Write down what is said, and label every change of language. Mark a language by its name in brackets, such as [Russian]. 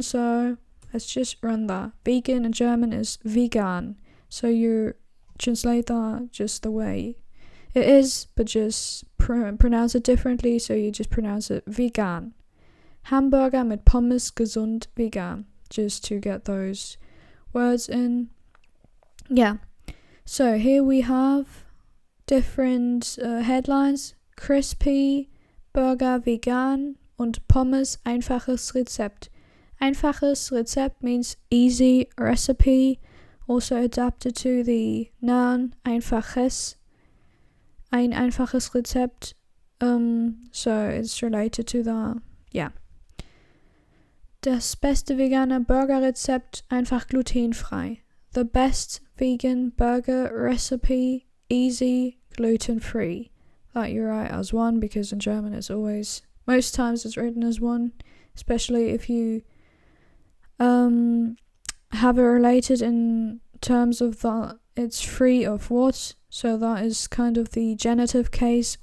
[English] So let's just run that. Vegan in German is vegan, so you translate that just the way it is, but just pronounce it differently, so you just pronounce it vegan. [German] Hamburger mit Pommes, gesund, vegan, [English] just to get those words in. Yeah, so here we have different headlines. [German] Crispy Burger vegan und Pommes einfaches Rezept. Einfaches Rezept [English] means easy recipe, also adapted to the noun einfaches. [German] Ein einfaches Rezept, [English] so it's related to that, yeah. [German] Das beste vegane Burgerrezept, einfach glutenfrei. [English] The best vegan burger recipe, easy, gluten-free. That you write as one, because in German it's always, most times it's written as one, especially if you have it related in terms of that it's free of what, so that is kind of the genitive case.